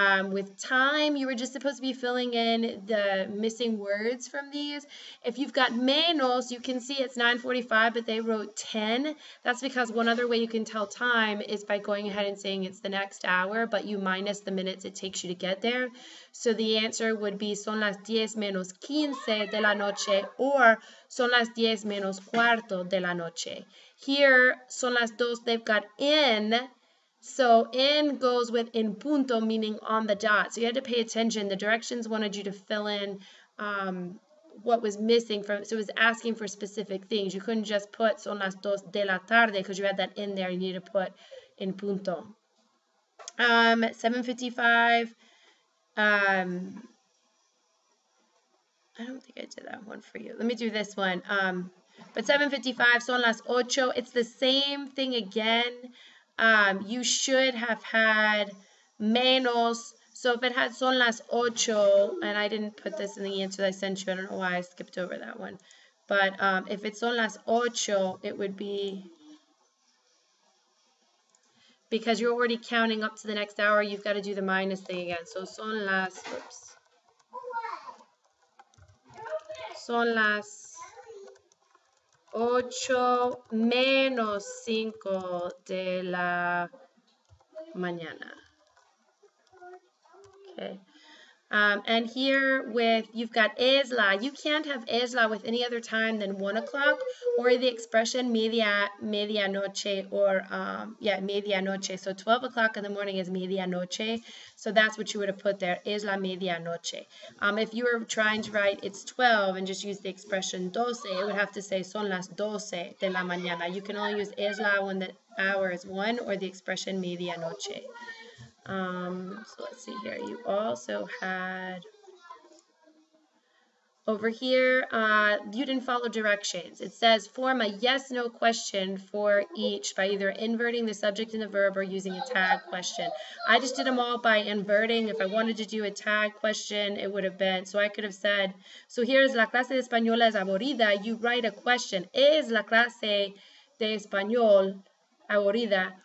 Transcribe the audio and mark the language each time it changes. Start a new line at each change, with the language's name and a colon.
English: With time, you were just supposed to be filling in the missing words from these. If you've got menos, you can see it's 9:45, but they wrote 10. That's because one other way you can tell time is by going ahead and saying it's the next hour, but you minus the minutes it takes you to get there. So the answer would be
Spanish: son las 10 menos 15 de la noche, or son las 10 menos cuarto de la noche.
English: Here,
Spanish: son las dos,
English: they've got in. So in goes with in punto, meaning on the dot. So you had to pay attention. The directions wanted you to fill in what was missing from, so it was asking for specific things. You couldn't just put
Spanish: son las dos de la tarde
English: because you had that in there. You need to put in punto. 7:55. I don't think I did that one for you. Let me do this one. But 7:55,
Spanish: son las ocho.
English: It's the same thing again. You should have had menos. So if it had
Spanish: son las ocho,
English: and I didn't put this in the answer I sent you, I don't know why I skipped over that one. But if it's
Spanish: son las ocho,
English: it would be, because you're already counting up to the next hour, you've got to do the minus thing again. So
Spanish: son las,
English: oops.
Spanish: Son las 8 menos 5 de la mañana. Okay.
English: And here you've got
Spanish: es la.
English: You can't have
Spanish: es la
English: with any other time than 1 o'clock, or the expression medianoche, or medianoche. So 12 o'clock in the morning is medianoche. So that's what you would have put there,
Spanish: es la medianoche.
English: If you were trying to write it's 12 and just use the expression 12, it would have to say
Spanish: son las 12 de la mañana.
English: You can only use
Spanish: es la
English: when the hour is 1, or the expression medianoche. So let's see here. You also had over here, you didn't follow directions. It says form a yes-no question for each by either inverting the subject and the verb or using a tag question. I just did them all by inverting. If I wanted to do a tag question, it would have been, so I could have said, so here's
Spanish: la clase de español es aburrida.
English: You write a question,
Spanish: ¿es la clase de español aburrida?